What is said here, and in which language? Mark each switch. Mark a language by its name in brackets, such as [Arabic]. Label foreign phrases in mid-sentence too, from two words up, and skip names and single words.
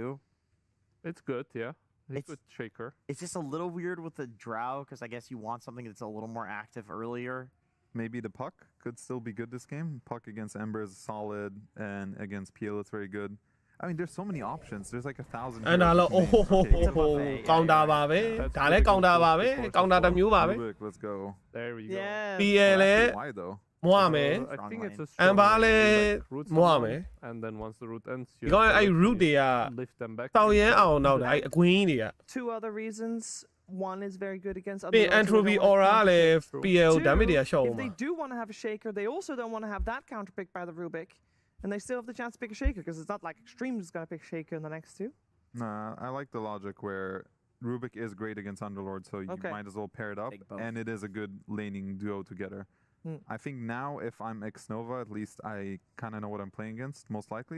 [English] It's good, yeah. It's It's- good shaker. It's just a little weird with the Drow because I guess you want something that's a little more active earlier. Maybe the Puck could still be good this game. Puck against Ember is solid, and against PL it's very good. I mean, there's so many options. There's like 1,000. [Burmese] အဲ့ဒါတော့ [English] heroes you can name. Okay, [Burmese] ကောင်တာပါပဲဒါလည်းကောင်တာပါပဲကောင်တာတစ်မျိုးပါပဲ [English] Rubik, let's go. There we go. Yeah. [Burmese] PL လဲ [English] Why though? [Burmese] မွားမယ် [English] I think it's a And strong Bale lane, like, root more, someone, man. and then once the root ends, [Burmese] ဒီကောင်အဲ့ root တွေက [English] lift them back. [Burmese] တောက်ရမ်းအောင်နောက်တယ်အဲ့အကွင်းတွေက [English] Two other reasons. One is very good against other [Burmese] ပြီး [English] lords who entropy don't want aura counter [Burmese] လည်း [English] pick. PL Two, [Burmese] damage တွေကရှော့ [English] if [Burmese] မှာ [English] they do want to have a shaker, they also don't want to have that counter pick by the Rubik. And they still have the chance to pick a shaker because it's not like Xtreme is going to pick shaker in the next two. Nah, I like the logic where Rubik is great against Underlord, so you Okay. might as well pair it up, Take both. and it is a good laning duo together. I think now, if I'm Xnova, at least I kind of know what I'm playing against, most likely.